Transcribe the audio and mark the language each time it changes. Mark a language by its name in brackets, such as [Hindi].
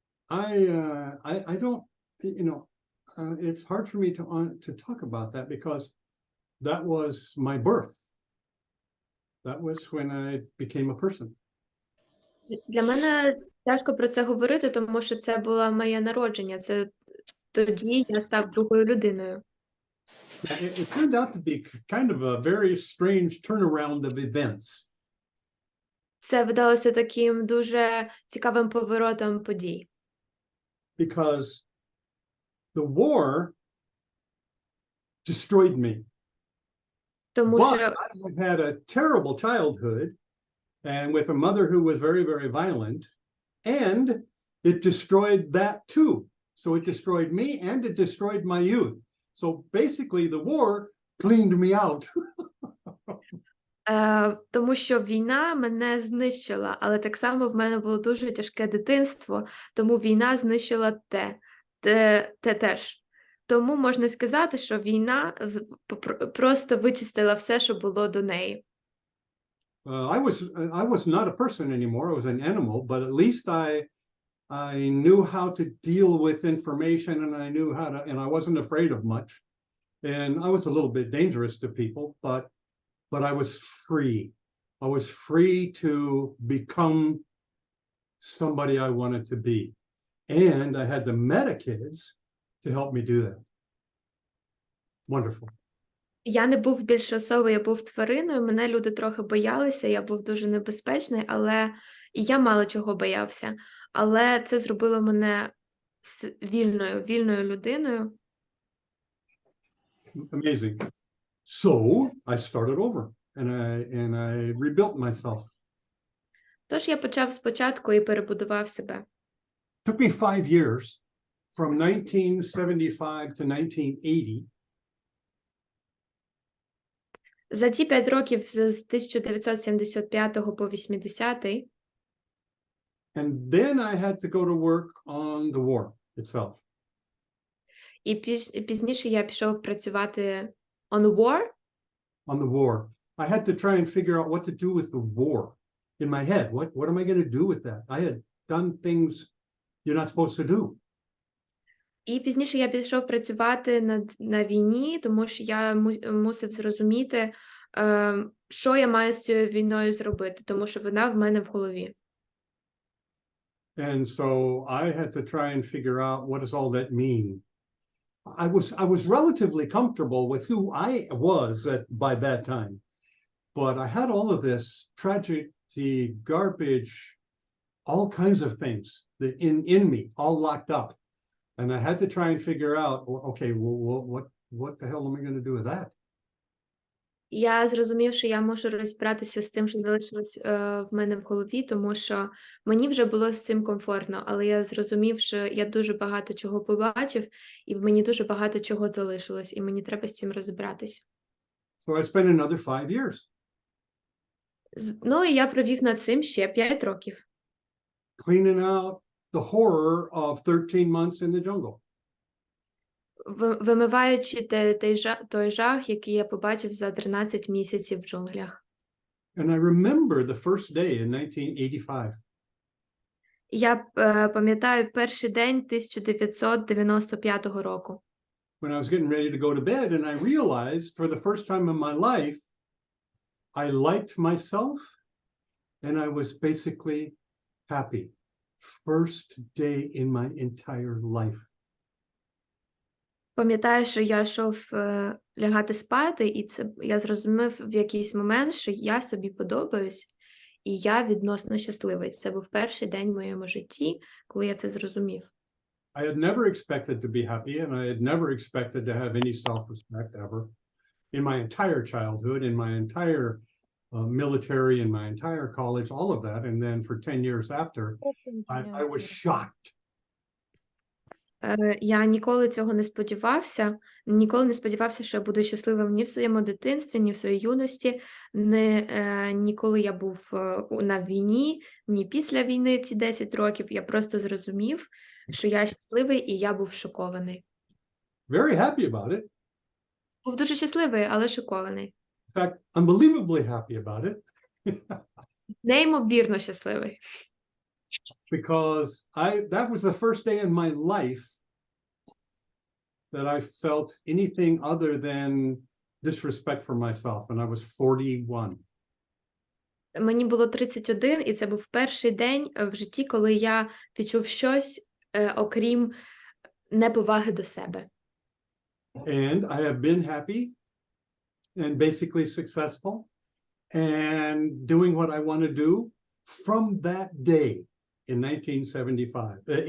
[English] I don't, you know, it's hard for me to talk about that because that was my birth. That was when I became a person. [Ukrainian] Для мене тяжко про це говорити, тому що це було моє народження. Це тоді я став другою людиною. [English] It turned out to be kind of a very strange turnaround of events. [Ukrainian] Це видалося таким дуже цікавим поворотом подій. [English] Because the war destroyed me. [Ukrainian] Тому [English] But [Ukrainian] що [English] I had a terrible childhood and with a mother who was very, very violent, and it destroyed that too. So it destroyed me and it destroyed my youth. So basically the war cleaned me out. [Ukrainian] Тому що війна мене знищила, але так само в мене було дуже тяжке дитинство, тому війна знищила те теж. Тому можна сказати, що війна просто вичистила все, що було до неї. [English] I was not a person anymore. I was an animal, but at least I knew how to deal with information, and I knew how to, and I wasn't afraid of much. And I was a little bit dangerous to people, but I was free. I was free to become somebody I wanted to be. And I had the meta kids to help me do that. Wonderful. [Ukrainian] Я не був більше особою, я був твариною, мене люди трохи боялися, я був дуже небезпечний, але і я мало чого боявся. Але це зробило мене вільною людиною. [English] Amazing. So I started over and I rebuilt myself. [Ukrainian] Тож я почав спочатку і перебудував себе. [English] Took me 5 years from 1975 to 1980. [Ukrainian] За ті 5 років з 1975 по 80. [English] And then I had to go to work on the war itself. [Ukrainian] І пізніше я пішов працювати [English] on the war. On the war. I had to try and figure out what to do with the war in my head. What am I going to do with that? I had done things you're not supposed to do. [Ukrainian] І пізніше я пішов працювати на війні, тому що я мусив зрозуміти, що я маю з цією війною зробити, тому що вона в мене в голові. [English] And so I had to try and figure out what does all that mean. I was relatively comfortable with who I was by that time, but I had all of this tragedy, garbage, all kinds of things that in me, all locked up. And I had to try and figure out, okay, well, what the hell am I going to do with that? [Ukrainian] Я зрозумів, що я можу розібратися з тим, що залишилось в мене в голові, тому що мені вже було з цим комфортно, але я зрозумів, що я дуже багато чого побачив, і в мені дуже багато чого залишилось, і мені треба з цим розібратись. [English] So I spent another 5 years. [Ukrainian] Ну, і я провів над цим ще 5 років. [English] Cleaning out the horror of 13 months in the jungle. [Ukrainian] Вимиваючи той жах, який я побачив за 13 місяців в джунглях. [English] And I remember the first day in 1985. [Ukrainian] Я пам'ятаю перший день 1995 року. [English] When I was getting ready to go to bed and I realized for the first time in my life, I liked myself and I was basically happy. First day in my entire life. [Ukrainian] Пам'ятаю, що я йшов лягати спати, і я зрозумів в якийсь момент, що я собі подобаюсь, і я відносно щасливий. Це був перший день в моєму житті, коли я це зрозумів. [English] I had never expected to be happy, and I had never expected to have any self-respect ever. In my entire childhood, in my entire military, in my entire college, all of that, and then for 10 years after, I was shocked. [Ukrainian] Я ніколи цього не сподівався. Ніколи не сподівався, що я буду щасливим ні в своєму дитинстві, ні в своїй юності, ні коли я був на війні, ні після війни ці 10 років. Я просто зрозумів, що я щасливий, і я був шокований. [English] Very happy about it. [Ukrainian] Був дуже щасливий, але шокований. [English] In fact, unbelievably happy about it. [Ukrainian] Неймовірно щасливий. [English] Because that was the first day in my life that I felt anything other than disrespect for myself, and I was 41. [Ukrainian] Мені було 31, і це був перший день в житті, коли я відчув щось, окрім неповаги до себе. [English] And I have been happy and basically successful and doing what I want to do from that day in 1985.